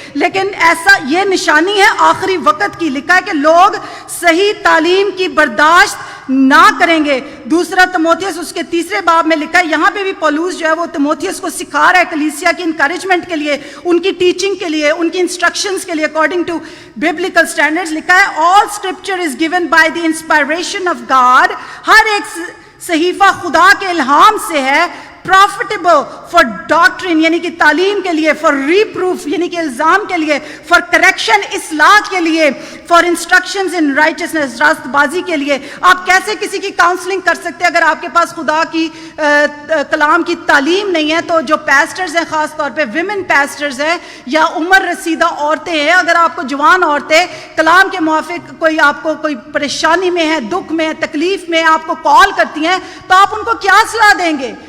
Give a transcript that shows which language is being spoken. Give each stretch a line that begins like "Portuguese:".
Urdu: لیکن ایسا یہ نشانی ہے آخری وقت کی. لکھا ہے کہ لوگ صحیح تعلیم کی برداشت نہ کریں گے. 2 تیموتھیوس اس کے 3 باب میں لکھا ہے, یہاں پہ بھی پولوس جو ہے وہ تیموتھیوس کو سکھا رہا ہے کلیسیا کی انکریجمنٹ کے لیے, ان کی ٹیچنگ کے لیے, ان کی انسٹرکشنز کے لیے اکارڈنگ ٹو biblical standards. لکھا ہے
English: all scripture is given by the inspiration of God.
Urdu: ہر ایک صحیفہ خدا کے الہام سے ہے.
English: profitable for doctrine
Urdu: یعنی کہ تعلیم کے لیے,
English: for reproof
Urdu: یعنی کہ الزام کے لیے,
English: for correction
Urdu: اصلاح کے لیے,
English: for instructions in righteousness
Urdu: راست بازی کے لیے. آپ کیسے کسی کی کاؤنسلنگ کر سکتے اگر آپ کے پاس خدا کی کلام کی تعلیم نہیں ہے؟ تو جو پیسٹرز ہیں, خاص طور پہ ویمن پیسٹرز ہیں یا عمر رسیدہ عورتیں ہیں, اگر آپ کو جوان عورتیں کلام کے موافق کوئی آپ کو کوئی پریشانی میں ہے, دکھ میں ہے, تکلیف میں آپ کو کال کرتی ہیں, تو آپ ان کو کیا صلاح دیں گے؟